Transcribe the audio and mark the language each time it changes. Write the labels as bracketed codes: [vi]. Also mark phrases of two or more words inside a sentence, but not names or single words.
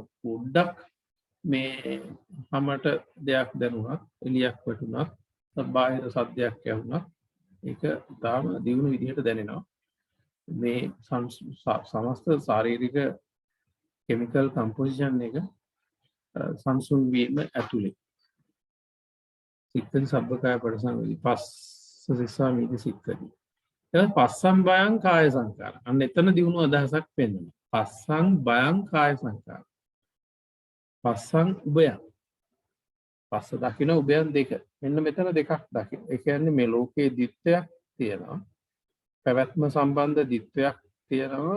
[si] පොඩ්ඩක් මේ හැමට දෙයක් දැනුණත් එලියක් වටුණත් බාහිර සද්දයක් ඇහුණත් ඒක තාම දියුණු විදිහට දැනෙනවා. මේ සමස්ත ශාරීරික [en] chemical composition [si] එක සංසුන් වීම ඇතුලේ. [pi] සික්කති සබ්බකාය පරිසංවේදී පස්ස සිස්සා මීති සික්කති. [si] ඒක [pi] පස්සම් බයං කාය සංකාර. [si] අන්න එතන දියුණු අදහසක් පෙන්වනවා. [pi] පස්සං බයං කාය සංකාර. පස්සං උභයං. [si] පස්ස දකින්න උභයන් දෙක. මෙන්න මෙතන දෙකක් දකින්න. ඒ කියන්නේ මේ ලෝකයේ දිත්වයක් තියෙනවා. පැවැත්ම සම්බන්ධ දිත්වයක් තියෙනවා.